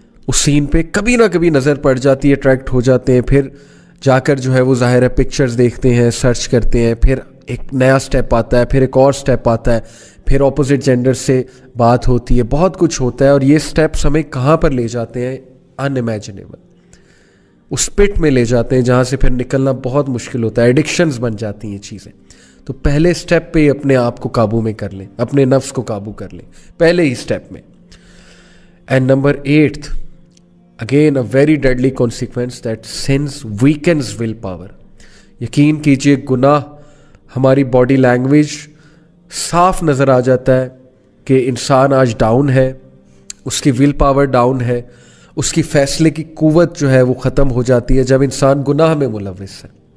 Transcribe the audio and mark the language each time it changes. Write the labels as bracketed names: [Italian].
[Urdu] اس سین پہ کبھی نہ کبھی نظر پڑ جاتی ہے, اٹریکٹ ہو جاتے ہیں, پھر جا کر جو ہے وہ ظاہر ہے پکچرز دیکھتے ہیں, سرچ کرتے ہیں, پھر ایک نیا سٹیپ آتا ہے, پھر ایک اور سٹیپ آتا ہے, پھر اپوزٹ جینڈر سے بات ہوتی ہے, بہت کچھ ہوتا ہے, اور یہ سٹیپس ہمیں کہاں پر لے جاتے ہیں, ان امیجنیبل, اس پٹ میں لے جاتے ہیں جہاں سے پھر نکلنا بہت مشکل ہوتا ہے, ایڈکشنز بن جاتی ہیں چیزیں. تو پہلے سٹیپ پہ ہی اپنے آپ کو قابو میں کر لیں, اپنے نفس کو قابو کر لیں پہلے ہی سٹیپ میں. [English] And number 8th, again a very deadly consequence, that sense weakens will power. [Urdu] یقین کیجئے گناہ ہماری باڈی لینگویج صاف نظر آ جاتا ہے کہ انسان آج ڈاؤن ہے, اس کی ول پاور ڈاؤن ہے, اس کی فیصلے کی قوت جو ہے وہ ختم ہو جاتی ہے جب انسان گناہ میں ملوث ہے.